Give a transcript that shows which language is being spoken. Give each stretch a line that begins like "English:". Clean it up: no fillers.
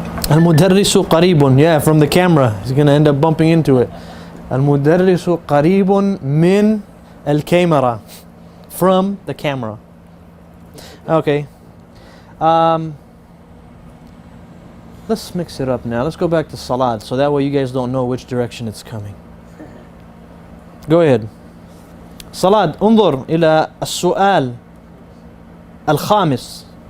Arabic: المدرس قريب.
English: Yeah, from the camera. He's going to end up bumping into it.
Arabic: المدرس قريب من الكاميرا.
English: From the camera. Okay. Let's mix it up now. Let's go back to Salat, so that way you guys don't know which direction it's coming. Go ahead.
Arabic: Salat, انظر إلى السؤال الخامس.